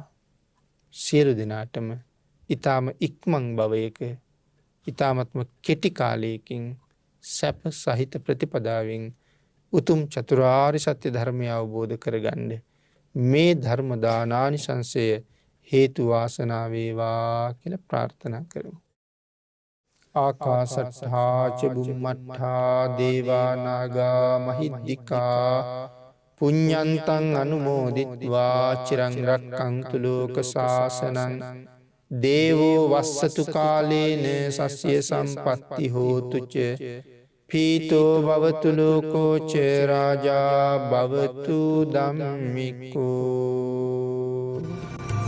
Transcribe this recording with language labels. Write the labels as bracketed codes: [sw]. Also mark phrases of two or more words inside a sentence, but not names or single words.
[si] සියලු දෙනාටම ඊ타ම ඉක්මන් භවයක ඊ타මත්ම කෙටි කාලයකින් සැප සහිත ප්‍රතිපදාවෙන් උතුම් චතුරාර්ය සත්‍ය ධර්මය අවබෝධ කරගන්න මේ ධර්ම දානානිසංසය හේතු වාසනා වේවා කියලා ප්‍රාර්ථනා කරමු. [pi] ආකාසට්ඨා ච බුම්මට්ඨා දේවා නාග මහිද්దికා පුඤ්ඤන්තං අනුමෝදිත්වා චිරං රක්ඛන්තු ලෝක සාසනං දේවෝ වස්සතු කාලේන සස්ය සම්පත්ති හෝතු ච පීතෝ භවතු ලෝකෝ ච රාජා භවතු ධම්මිකෝ.